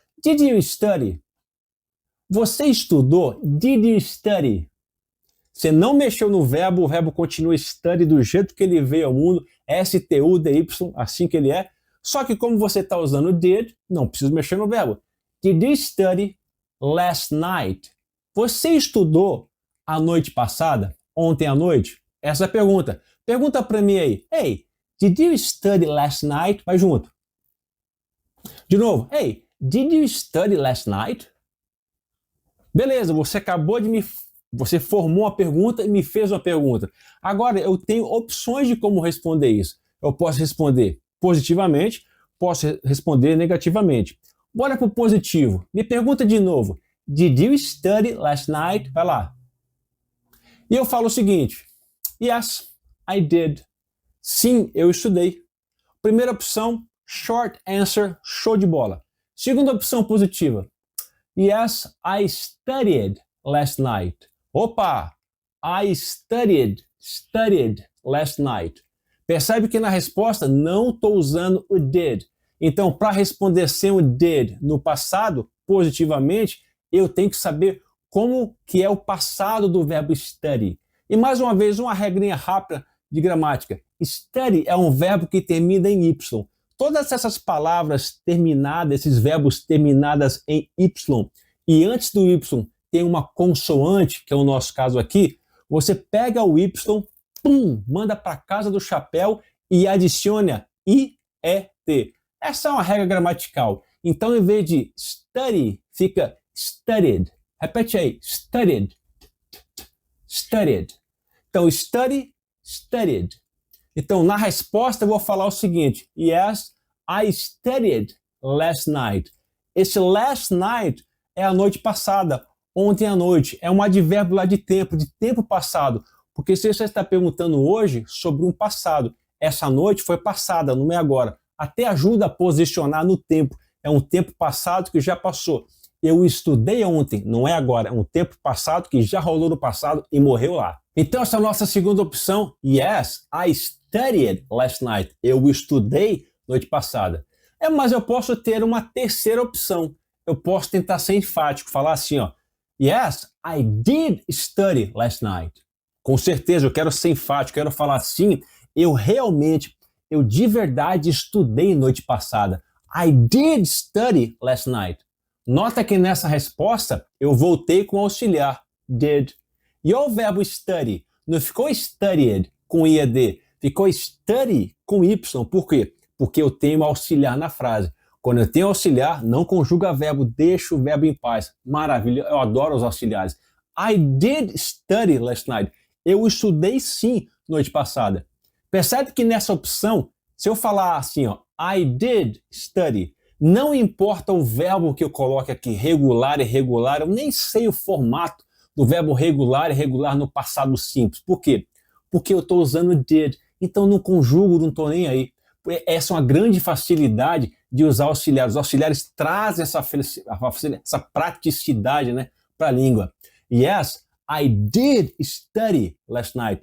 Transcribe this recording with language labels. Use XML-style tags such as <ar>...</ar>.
<en>Did you study?</en> <pt>Você estudou?</pt> <en>Did you study?</en> <pt>Você não mexeu no verbo, o verbo continua study do jeito que ele veio ao mundo, S-T-U-D-Y, assim que ele é. Só que como você está usando did, não precisa mexer no verbo.</pt> <en>Did you study last night?</en> <pt>Você estudou a noite passada? Ontem à noite? Essa é a pergunta. Pergunta para mim aí.</pt> <en>Hey, did you study last night?</en> <pt>Vai junto. De novo.</pt> <en>Hey, did you study last night?</en> <pt>Beleza, você acabou de Você formou uma pergunta e me fez uma pergunta. Agora, eu tenho opções de como responder isso. Eu posso responder positivamente, posso responder negativamente. Bora para o positivo. Me pergunta de novo.</pt> <en>Did you study last night?</en> <pt>Vai lá. E eu falo o seguinte.</pt> <en>Yes, I did.</en> <pt>Sim, eu estudei. Primeira opção, short answer, show de bola. Segunda opção positiva.</pt> <en>Yes, I studied last night. Opa! I studied last night.</en> <pt>Percebe que na resposta não estou usando o did. Então, para responder sem o did no passado, positivamente, eu tenho que saber como que é o passado do verbo study. E mais uma vez, uma regrinha rápida de gramática. Study é um verbo que termina em Y. Todas essas palavras terminadas, esses verbos terminadas em Y, e antes do Y tem uma consoante, que é o nosso caso aqui, você pega o Y, pum, manda para casa do chapéu e adiciona IET. Essa é uma regra gramatical. Então, em vez de study, fica studied. Repete aí, studied. Studied. Então, study, studied. Então, na resposta, eu vou falar o seguinte.</pt> <en>Yes, I studied last night.</en> <pt>Esse last night é a noite passada, ontem à noite. É um advérbio lá de tempo passado. Porque se você está perguntando hoje sobre um passado, essa noite foi passada, não é agora. Até ajuda a posicionar no tempo. É um tempo passado que já passou. Eu estudei ontem, não é agora. É um tempo passado que já rolou no passado e morreu lá. Então, essa é a nossa segunda opção.</pt> <en>Yes, I studied last night.</en> <pt>Eu estudei noite passada. Mas eu posso ter uma terceira opção. Eu posso tentar ser enfático, falar assim, ó.</pt> <en>Yes, I did study last night.</en> <pt>Com certeza, eu quero ser enfático, quero falar assim. Eu de verdade estudei noite passada.</pt> <en>I did study last night.</en> <pt>Nota que nessa resposta eu voltei com o auxiliar, did. E o verbo study não ficou studied com IED, ficou study com Y. Por quê? Porque eu tenho auxiliar na frase. Quando eu tenho auxiliar, não conjuga verbo, deixa o verbo em paz. Maravilha, eu adoro os auxiliares.</pt> <en>I did study last night.</en> <pt>Eu estudei sim noite passada. Percebe que nessa opção, se eu falar assim, ó,</pt> <en>I did study,</en> <pt>não importa o verbo que eu coloque aqui, regular e irregular, eu nem sei o formato do verbo regular e irregular no passado simples. Por quê? Porque eu estou usando did, então não conjugo, não estou nem aí. Essa é uma grande facilidade de usar auxiliares. Os auxiliares trazem essa praticidade, né, para a língua.</pt> <en>Yes, I did study last night.</en>